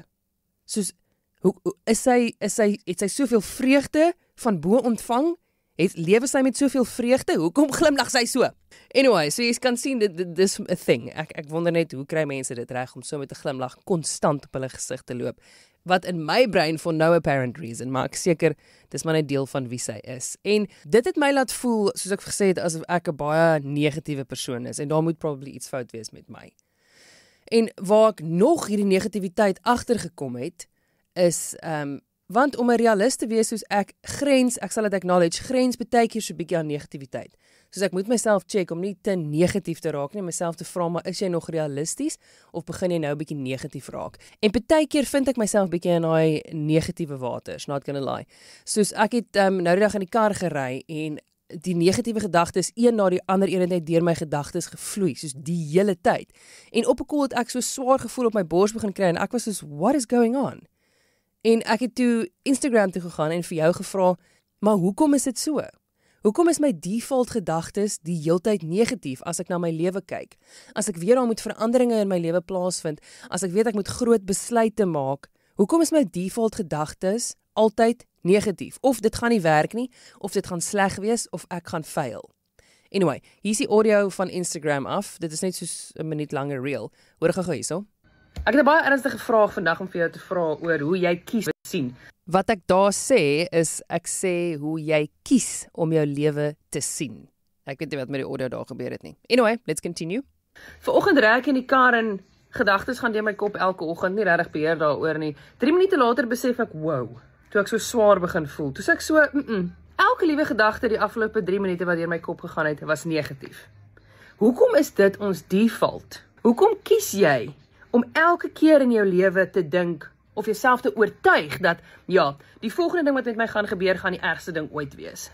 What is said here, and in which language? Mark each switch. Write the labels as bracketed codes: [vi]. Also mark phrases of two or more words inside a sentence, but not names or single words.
[af] Soos, het sy soveel vreugde van bo ontvang? Lewe sy met soveel vreugde? Hoekom glimlag sy so? Anyway, so jy kan sien, dit is 'n thing. Ek wonder net, hoe kry mense dit reg om so met 'n glimlag konstant op hulle gesig te loop? Wat in my brein [en] for no apparent reason, [af] maar ek seker, dis maar net deel van wie sy is. En dit het my laat voel, soos ek gesê het, asof ek 'n baie negatiewe persoon is, en daar moet probably iets fout wees met my. En waar ek nog hierdie negativiteit agtergekom het, is, want om 'n realist te wees soos ek sal dit acknowledge, grens baie keer so 'n bietjie aan negativiteit. Soos ek moet myself check om nie te negatief te raak nie, myself te vra, maar is jy nog realisties of begin jy nou 'n bietjie negatief raak? En baie keer vind ek myself bietjie in daai negatiewe waters, [en] not gonna lie. [af] Soos ek het nou die dag in die kar gery en die negatiewe gedagtes een na die ander een het deur my gedagtes gevloei, soos die hele tyd. En op 'n koel het ek so swaar gevoel op my bors begin kry en ek was soos, [en] what is going on? [af] En ek het toe Instagram toe gegaan en vir jou gevra, maar hoekom is dit so? Hoekom is my default gedagtes die heeltyd negatief as ek na my lewe kyk? As ek weer al moet veranderinge in my lewe plaasvind, as ek weet ek moet groot besluite maak, hoekom is my default gedagtes altyd negatief? Of dit gaan nie werk nie, of dit gaan sleg wees, of ek gaan fail. Anyway, hier is die audio van Instagram af. Dit is net soos 'n minuut langer reel. Hoor gou hierso. Ek het 'n baie ernstige vraag vandag om vir jou te vra oor hoe jy kies sien. Wat ek daar sê is, ek sê hoe jy kies om jou lewe te sien. Ek weet nie wat met die audio daar gebeur het nie. [en] Anyway, let's continue. [af] Vanoggend ry ek in die kar en gedagtes gaan deur my kop elke oggend, nie regtig beheer daaroor nie. 3 minute later besef ek, wow, toe ek so swaar begin voel. Toe sê ek so, elke liewe gedagte die afgelope 3 minute wat deur my kop gegaan het, was negatief. Hoekom is dit ons default? Hoekom kies jy om elke keer in jou lewe te dink, of jouself te oortuig dat, ja, die volgende ding wat met my gaan gebeur, gaan die ergste ding ooit wees.